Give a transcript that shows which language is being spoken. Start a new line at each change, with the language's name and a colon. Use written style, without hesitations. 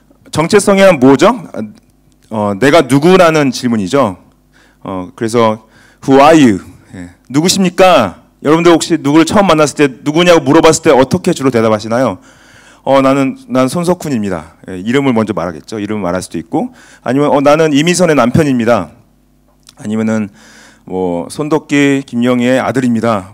Korean: 정체성이란 뭐죠? 내가 누구라는 질문이죠. 그래서
English: Who are you?
Korean: 누구십니까? 여러분들 혹시 누구를 처음 만났을 때 누구냐고 물어봤을 때 어떻게 주로 대답하시나요? 나는 손석훈입니다. 이름을 먼저 말하겠죠. 이름을 말할 수도 있고, 아니면 나는 이미선의 남편입니다. 아니면은 뭐 손덕기 김영희의 아들입니다.